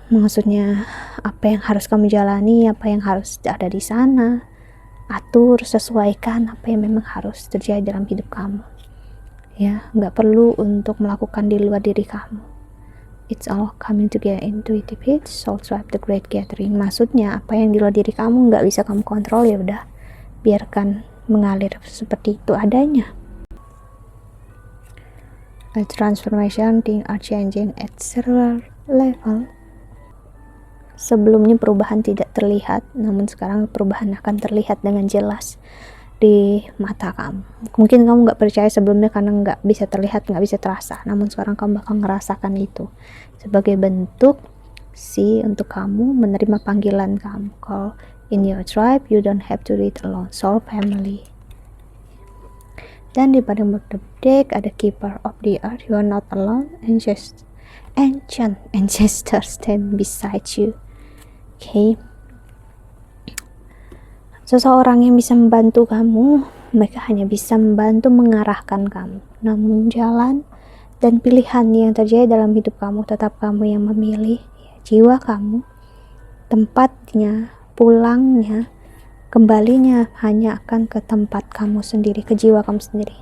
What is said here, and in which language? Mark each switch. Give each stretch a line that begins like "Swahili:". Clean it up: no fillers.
Indonesian: Maksudnya apa yang harus kamu jalani, apa yang harus ada di sana, atur, sesuaikan apa yang memang harus terjadi dalam hidup kamu, ya. Nggak perlu untuk melakukan di luar diri kamu.
English: It's all coming together intuitive hits, soul swipe, the great gathering.
Indonesian: Maksudnya apa yang di luar diri kamu nggak bisa kamu kontrol, ya udah biarkan mengalir seperti itu adanya.
English: A transformation, things are changing at cellular level.
Indonesian: Sebelumnya perubahan tidak terlihat, namun sekarang perubahan akan terlihat dengan jelas di mata kamu. Mungkin kamu nggak percaya sebelumnya karena nggak bisa terlihat, nggak bisa terasa, namun sekarang kamu bakal ngerasakan itu sebagai bentuk sih untuk kamu menerima panggilan kamu.
English: Call in your tribe, you don't have to do it alone. Soul family.
Indonesian: Dan di
English: bottom of the deck
Indonesian: ada
English: Keeper of the Earth, you are not alone. Ancient ancestors stand beside you.
Indonesian: Okay. Seseorang yang bisa membantu kamu mereka hanya bisa membantu mengarahkan kamu. Namun jalan dan pilihan yang terjadi dalam hidup kamu tetap kamu yang memilih. Jiwa kamu, tempatnya, pulangnya, kembalinya hanya akan ke tempat kamu sendiri, ke jiwa kamu sendiri.